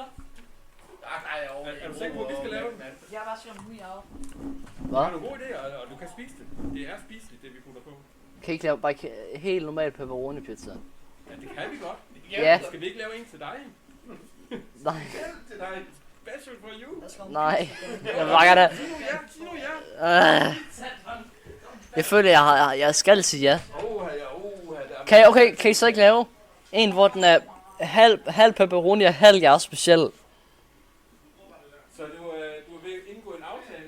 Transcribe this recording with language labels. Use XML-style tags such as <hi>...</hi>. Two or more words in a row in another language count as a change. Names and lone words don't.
<da>Nej, Er du sikker på, at vi skal lave den? Jeg er bare siger, om vi er Det Hvad? er en god idé, og du kan spise det. Det er spiseligt, det vi putter på. Kan I ikke lave bare helt normal</da> <en>pepperoni pizza?</en> <da>Ja, det kan vi godt. Ja. Skal vi ikke lave en til dig? Nej, Til dig.</da> <en>Special for you.</en> <da>nej. Jeg vil bare gerne... Sig nu ja. Jeg føler, jeg skal sige ja. Ja. Kan I så ikke lave en, hvor den er halv pepperoni og halv jeres speciel? Så du er ved at indgå en aftale?</da>